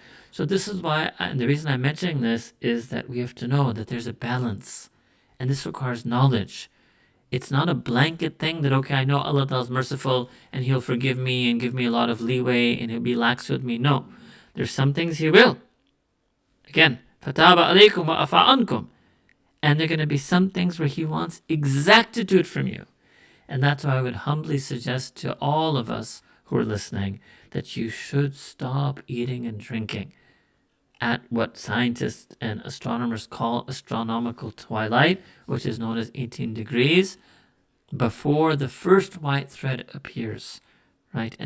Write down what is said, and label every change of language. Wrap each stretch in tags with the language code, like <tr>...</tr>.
<en>So this is why, and the reason I'm mentioning this is that we have to know that there's a balance, and this requires knowledge. It's not a blanket thing that, okay, I know Allah Ta'ala is merciful and He'll forgive me and give me a lot of leeway and He'll be lax with me. No, there's some things He will. Again,</en> <ar>فَتَابَ عَلَيْكُمْ وَأَفَى عَنْكُمْ.</ar> <en>And there are going to be some things where He wants exactitude from you. And that's why I would humbly suggest to all of us who are listening that you should stop eating and drinking at what scientists and astronomers call astronomical twilight, which is known as 18 degrees, before the first white thread appears, right?</en>